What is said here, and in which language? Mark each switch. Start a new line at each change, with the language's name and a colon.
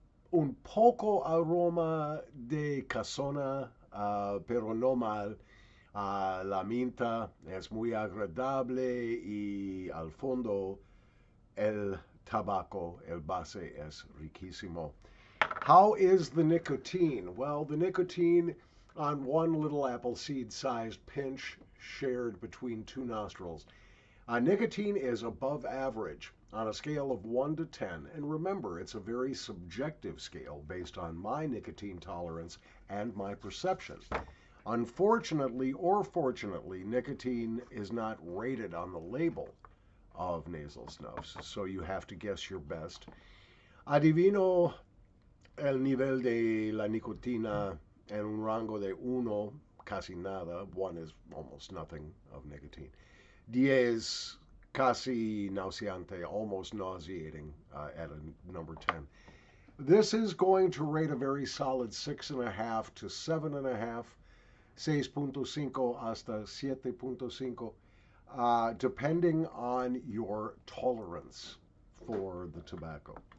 Spanish: Un poco aroma de casona, pero no mal. La minta es muy agradable y al fondo el tabaco, el base es riquísimo.
English: How is the nicotine? Well, the nicotine on one little apple seed sized pinch shared between two nostrils. Nicotine is above average on a scale of 1 to 10. And remember, it's a very subjective scale based on my nicotine tolerance and my perception. Unfortunately or fortunately, nicotine is not rated on the label of nasal snuffs, so you have to guess your best.
Spanish: Adivino El nivel de la nicotina en un rango de uno, casi nada.
English: One is almost nothing of nicotine. 10,
Spanish: casi nauseante,
English: almost nauseating at a number 10. This is going to rate a very solid 6.5 to 7.5, 6.5 hasta 7.5, depending on your tolerance for the tobacco.